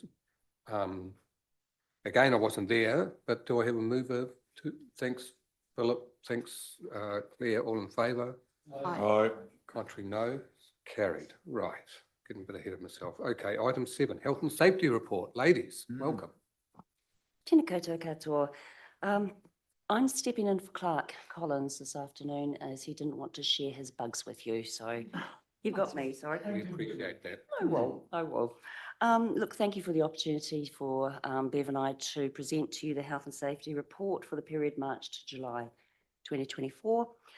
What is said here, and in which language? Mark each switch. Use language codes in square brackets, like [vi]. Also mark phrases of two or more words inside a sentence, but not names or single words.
[en] Again, I wasn't there, but do I have a mover? Thanks, Philip, thanks, Claire, all in favour? Aye. Contrary, no. Carried, right. Getting a bit ahead of myself. Okay, item 7, health and safety report. Ladies, welcome. [mi] Tēnā koutou katoa. [en] I'm stepping in for Clark Collins this afternoon as he didn't want to share his bugs with you, so You got me, sorry. We appreciate that. I will, I will. Look, thank you for the opportunity for Bev and I to present to you the health and safety report for the period March to July 2024.